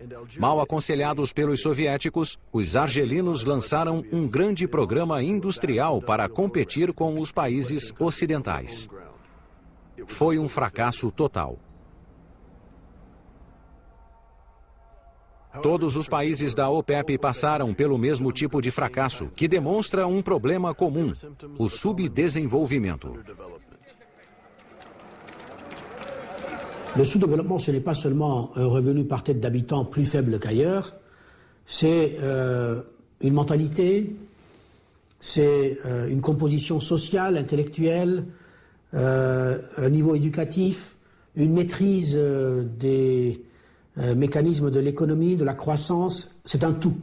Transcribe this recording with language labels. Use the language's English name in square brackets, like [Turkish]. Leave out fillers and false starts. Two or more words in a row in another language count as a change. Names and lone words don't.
[Portuguese] Mal aconselhados pelos soviéticos, os argelinos lançaram um grande programa industrial para competir com os países ocidentais. Foi um fracasso total. Todos os países da OPEP passaram pelo mesmo tipo de fracasso, que demonstra um problema comum, o subdesenvolvimento. [French] Le sous-développement, ce n'est pas seulement un revenu par tête d'habitant plus faible qu'ailleurs, c'est une mentalité, c'est une composition sociale, intellectuelle, un niveau éducatif, une maîtrise des mécanismes de l'économie, de la croissance, c'est un tout.